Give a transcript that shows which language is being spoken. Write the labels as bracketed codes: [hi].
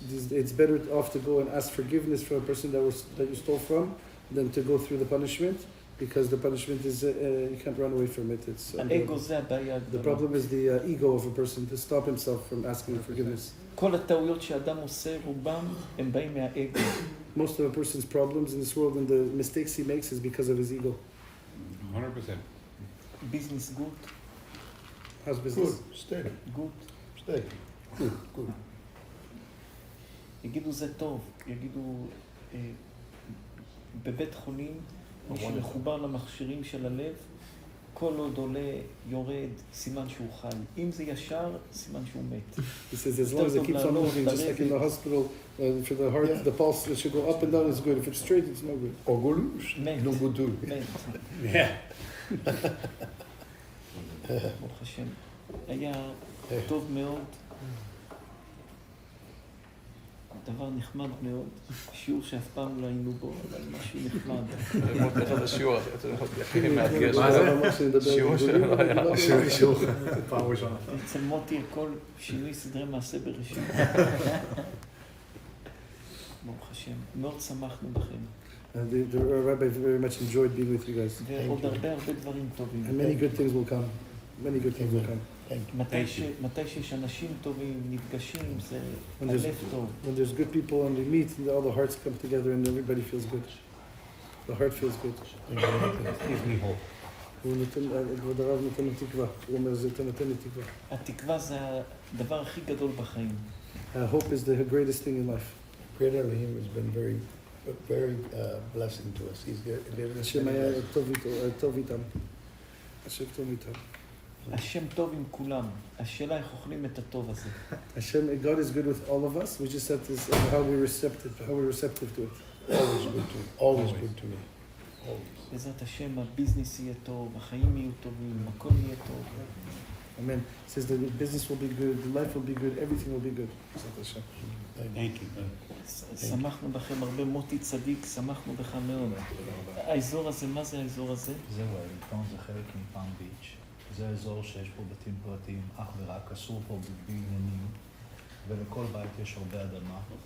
[en] It's better off to go and ask forgiveness from a person that you stole from than to go through the punishment, because the punishment is you can't run away from it. It's [he] האגו זה הבעיה [en] the [he] הגדולה. [en] problem is the ego of a person to stop himself from asking forgiveness. [he] כל הטעויות שאדם עושה, רובם, הם באים מהאגו. [en] Most of a person's problems in this world and the mistakes he makes is because of his ego. 100%. ביזנס גוט, How's business? Good, steady, גוט. steady. Good, good. [he] יגידו זה טוב, יגידו בבית חולים, מי שמחובר למכשירים של הלב, כל עוד עולה, יורד, סימן שהוא חי. אם זה ישר, סימן שהוא מת. [en] He says as long as it keeps on moving, just like in the hospital, for the heart, the pulse, it should go up and down, it's good. If it's straight, it's no good. Or good, [he] מת. [en] no good too. [he] מת. [en] Yeah. [he] ברוך השם. היה טוב מאוד. דבר נחמד מאוד, שיעור שאף פעם לא היינו בו, אבל משהו נחמד. ללמוד איך זה שיעור, זה הכי מאתגר. מה זה? שיעור שלא היה. שיעור, פעם ראשונה. אצל מוטי כל שינוי סדרי מעשה בראשית. ברוך השם, מאוד שמחנו בכם. [en] The rabbi very much enjoyed being with you guys. [he] ועוד הרבה דברים טובים. [en] And many good things will come. Many good things will come. [he] מתי שיש אנשים טובים, נפגשים, זה [en] When [he] הלב טוב. [en] there's good people and we meet, and all the hearts come together and everybody feels good. The heart feels good. Gives me hope. [he] הוא נותן, כבוד הרב נותן לו תקווה. הוא אומר, זה נותן לי תקווה. התקווה זה הדבר הכי גדול בחיים. [en] Hope is the greatest thing in life. Great Elohim has been very blessing to us. He's given us [he] השם [en] many [he] היה [en] blessings. [he] טוב איתם. השם טוב איתם. השם טוב עם כולם. השאלה איך אוכלים את הטוב הזה. [en] Hashem, God is good with all of us. We just have to how we're receptive to it. Always good to me. Always good to me. Always. [he] בעזרת השם, הביזנס יהיה טוב, החיים יהיו טובים, הכל יהיה טוב. [en] Amen. It says the business will be good, the life will be good, everything will be good. [he] בעזרת השם. [en] Thank you. [he] שמחנו בכם הרבה, מוטי צדיק, שמחנו בך מאוד. האזור הזה, מה זה האזור הזה? זהו, וולינגטון זה חלק מפאם ביץ'. זה האזור שיש פה בתים פרטיים, אך ורק, אסור פה בבניינים, ולכל בית יש הרבה אדמה.